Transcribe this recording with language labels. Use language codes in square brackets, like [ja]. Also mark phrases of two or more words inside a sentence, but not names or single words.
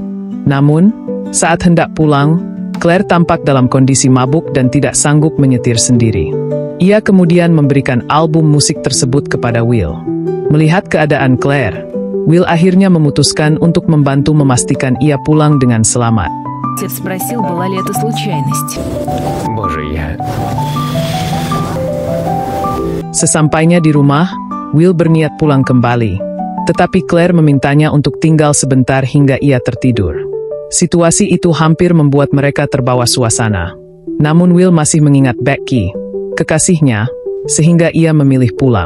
[id] Namun, saat hendak pulang, Claire tampak dalam kondisi mabuk dan tidak sanggup menyetir sendiri. Ia kemudian memberikan album musik tersebut kepada Will. Melihat keadaan Claire, Will akhirnya memutuskan untuk membantu memastikan ia pulang dengan selamat. [ru] Отец спросил, была ли это случайность. Боже, я... [id] Sesampainya di rumah, Will berniat pulang kembali. Tetapi Claire memintanya untuk tinggal sebentar hingga ia tertidur. Situasi itu hampir membuat mereka terbawa suasana. Namun Will masih mengingat Becky, kekasihnya, sehingga ia memilih pulang.